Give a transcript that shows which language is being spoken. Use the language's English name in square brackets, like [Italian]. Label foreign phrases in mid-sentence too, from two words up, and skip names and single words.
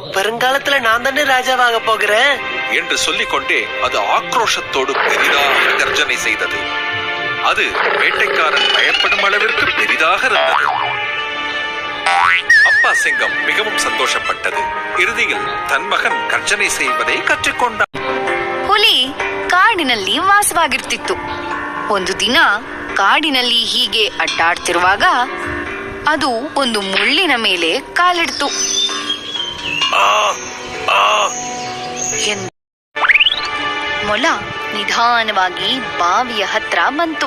[Tamil] வருங்காலத்துல நான் தானே ராஜாவாக போகிறேன் என்று சொல்லிக்கொண்டே அது ஆக்ரோஷத்தோடு பெரிதாக கர்ஜனை செய்தது. அது வேட்டைக்காரன் பயப்படும் அளவிற்கு பெரிதாக இருந்தது. அப்பா சிங்கம் மிகவும் சந்தோஷப்பட்டது. இறுதியில் தன் மகன் கர்ஜனை செய்வதை ಕற்றுಕೊಂಡ. [Kannada] ಹುಲಿ ಕಾಡಿನಲ್ಲಿ ವಾಸವಾಗಿರ್ತಿತ್ತು. ಒಂದು ದಿನ ಕಾಡಿನಲ್ಲಿ ಹೀಗೆ ಅಡ್ಡಾಡ್ತಿರುವಾಗ ಅದು ಒಂದು ಮುಳ್ಳಿನ ಮೇಲೆ ಕಾಲಿಡ್ತು. ಮೊಲ ನಿಧಾನವಾಗಿ ಬಾವಿಯ ಹತ್ರ ಬಂತು.